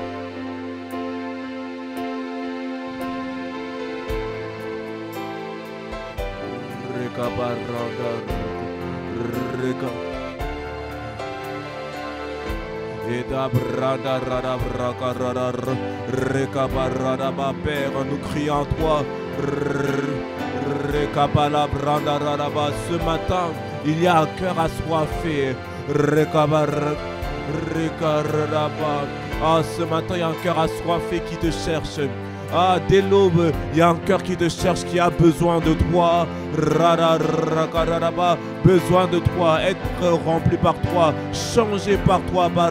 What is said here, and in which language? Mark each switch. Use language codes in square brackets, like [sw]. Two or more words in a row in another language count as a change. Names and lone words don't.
[fr] Recabaranda reca. Eda brada rada braca rada recabarada ma père, nous crions à toi. Recapala branda rada. Ce matin, il y a un cœur assoiffé. Ah, ce matin, il y a un cœur assoiffé qui te cherche. Ah, dès l'aube, il y a un cœur qui te cherche, qui a besoin de toi. Besoin de toi, être rempli par toi, changé par toi.